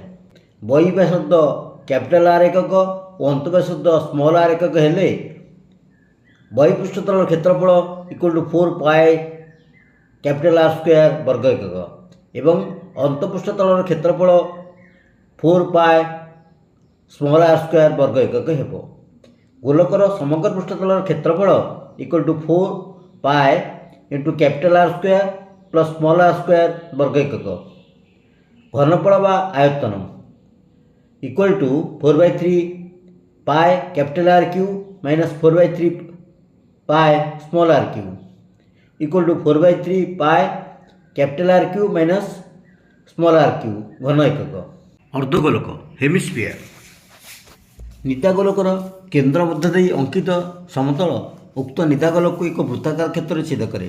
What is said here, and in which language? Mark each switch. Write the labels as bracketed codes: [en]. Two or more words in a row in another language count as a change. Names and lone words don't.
[or] ବହିଃବ୍ୟାସାର୍ଦ୍ଧ R ଏକକ ଓ ଅନ୍ତଃବ୍ୟାସାର୍ଦ୍ଧ r ଏକକ ହେଲେ ବହିଃପୃଷ୍ଠତଳର କ୍ଷେତ୍ରଫଳ =4πR² ବର୍ଗ ଏକକ ଏବଂ ଅନ୍ତଃପୃଷ୍ଠତଳର କ୍ଷେତ୍ରଫଳ 4πr² ବର୍ଗ ଏକକ ହେବ। ଗୋଲକର ସମଗ୍ର ପୃଷ୍ଠତଳର କ୍ଷେତ୍ରଫଳ =4πR² + r² ବର୍ଗ ଏକକ। ଘନଫଳ ବା ଆୟତନ =4/3πR³ - 4/3πr³ =4/3πR³ - r³ ଘନ ଏକକ। ଅର୍ଦ୍ଧଗୋଲକ ହେମିସ୍ଫିୟର: ନିଦାଗୋଲକର କେନ୍ଦ୍ର ମଧ୍ୟ ଦେଇ ଅଙ୍କିତ ସମତଳ ଉକ୍ତ ନିଦାଗୋଲକକୁ ଏକ ବୃତ୍ତାକାର କ୍ଷେତ୍ରରେ ଛେଦ କରେ।